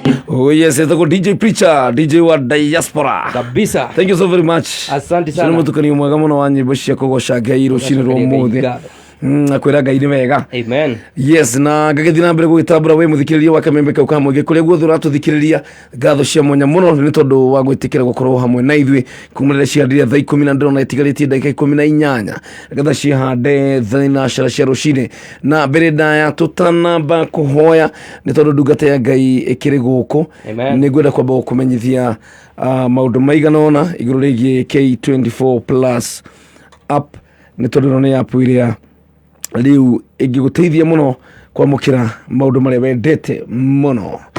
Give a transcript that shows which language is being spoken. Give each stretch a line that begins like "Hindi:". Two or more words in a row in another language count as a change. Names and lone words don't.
English: Oh yes,
Swahili: itakuwa DJ Preacher, DJ wa Diaspora. Kabisa.
English: Thank you so very much.
Swahili: Asante sana.
Kikuyu: Sino mutukani mwega muno wa nyimbo cia kugosha Ngai rucini rwa muthi. Akwira Ngai ni wega. Amen. Yes, na ngagithina na mbere gugitambura we muthikiriria wa Kameme kau kamwe kuria guothe uratuthikiriria ngatho cia mwanya muno ni tondu wa gwitikira gukorwo hamwe na ithui kumurira ciandiria thaa 10 na ndiro na itigaritie ndagika 18 ngatha cihande thinacara cia rucini na mbere ndaya tutanamba kuhoya ni tondu ndungata ya Ngai ikiri guku ni ngwenda kwamba gukumenyithia maundu maigana ona iguru rigie K24 Plus app ni tondu ni app iria riu ingiguteithia muno kwamukira maundu maria wendete muno